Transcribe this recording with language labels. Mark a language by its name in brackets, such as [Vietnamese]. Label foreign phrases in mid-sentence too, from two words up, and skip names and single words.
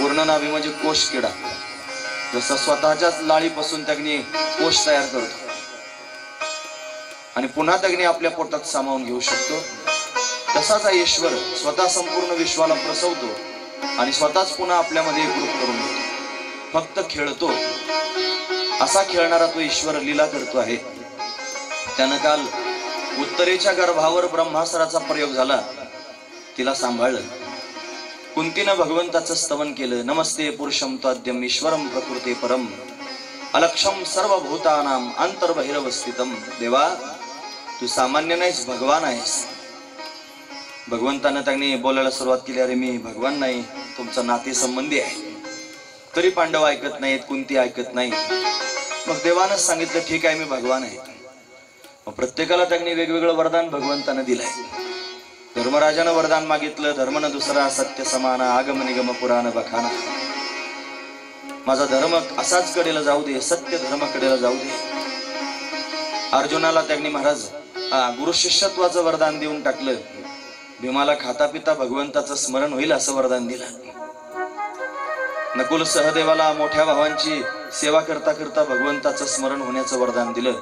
[Marathi] ऊर्णनाभी म्हणजे कोश किडा, जसं स्वतःच्याच लाळीपासून त्याने कोश तयार करतो आणि पुन्हा त्याने आपल्या पोटात सामावून घेऊ शकतो, तसाच हा ईश्वर स्वतः संपूर्ण विश्वाला प्रसवतो आणि स्वतःच पुन्हा आपल्यामध्ये एकरूप करून घेतो। फक्त खेळतो, असा खेळणारा तो ईश्वर लीला करतो आहे। त्यानं काल उत्तरेच्या गर्भावर ब्रह्मास्त्राचा प्रयोग झाला, तिला सांभाळलं। कुंतीनं भगवंताचं स्तवन केलं। [Sanskrit] नमस्ते पुरुषम तद्यम ईश्वरम प्रकृते परम अलक्षम सर्वभूतानाम अंतर्बहिरवस्थितम। [Marathi] देवा, तू सामान्य नाहीस, भगवान आहेस। भगवंतानं त्यांनी बोलायला सुरुवात केली, अरे मी भगवान नाही, तुमचा नाते संबंधी आहे। तरी पांडव ऐकत नाहीत, कुंती ऐकत नाही। मग देवानं सांगितलं, ठीक आहे, मी भगवान आहे। मग प्रत्येकाला त्यांनी वेगवेगळं वरदान भगवंतानं दिलंय। धर्मराजानं वरदान मागितलं, [Awadhi] धर्मन दुसरा सत्य समान आगम निगम पुराण बखाना। [Marathi] माझा धर्म असाच कडेला जाऊ दे, सत्य धर्म कडेला जाऊ दे। अर्जुनाला त्यांनी महाराज गुरु शिष्यत्वाचं वरदान देऊन टाकलं। भीमाला खाता पिता भगवंताचं स्मरण होईल असं वरदान दिलं। नकुल सहदेवाला मोठ्या भावांची सेवा करता करता भगवंताचं स्मरण होण्याचं वरदान दिलं।